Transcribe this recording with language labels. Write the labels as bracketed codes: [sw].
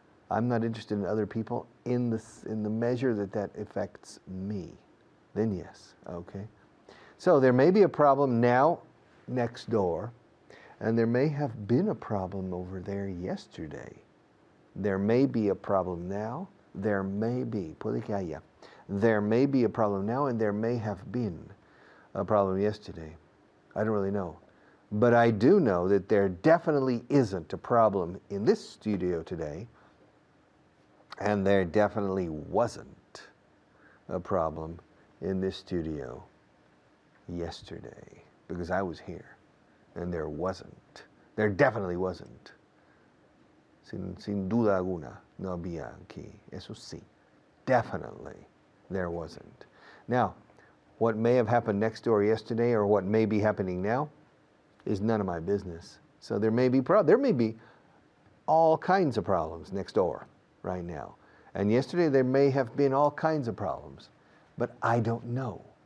[en] I'm not interested in other people in the measure that affects me. Then yes, okay. So there may be a problem now next door, and there may have been a problem over there yesterday. There may be a problem now. There may be, [es] puede que haya. [en] There may be a problem now, and there may have been a problem yesterday. I don't really know. But I do know that there definitely isn't a problem in this studio today, and there definitely wasn't a problem in this studio yesterday, because I was here. And there wasn't. There definitely wasn't. [es] Sin duda alguna, no había aquí. Eso sí. [en] Definitely, there wasn't. Now, what may have happened next door yesterday or what may be happening now is none of my business. So there may be all kinds of problems next door right now. And yesterday there may have been all kinds of problems. But I don't know.